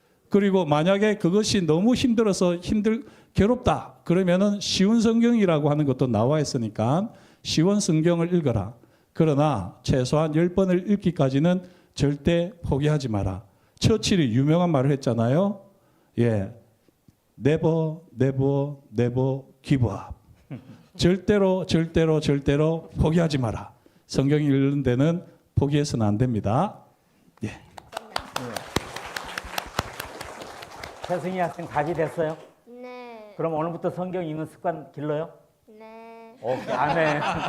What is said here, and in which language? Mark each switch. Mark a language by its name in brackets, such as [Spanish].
[Korean] 그리고 만약에 그것이 너무 힘들어서 괴롭다. 그러면은 쉬운 성경이라고 하는 것도 나와 있으니까 쉬운 성경을 읽어라. 그러나 최소한 10번을 읽기까지는 절대 포기하지 마라. 처칠이 유명한 말을 했잖아요. [English] 예, never, never, never give up. [Korean] 절대로 포기하지 마라. 성경 읽는 데는 포기해서는 안 됩니다. 예. 최승희 학생 답이 됐어요? 네. 그럼 오늘부터 성경 읽는 습관 길러요? 네. 오케이, 아멘.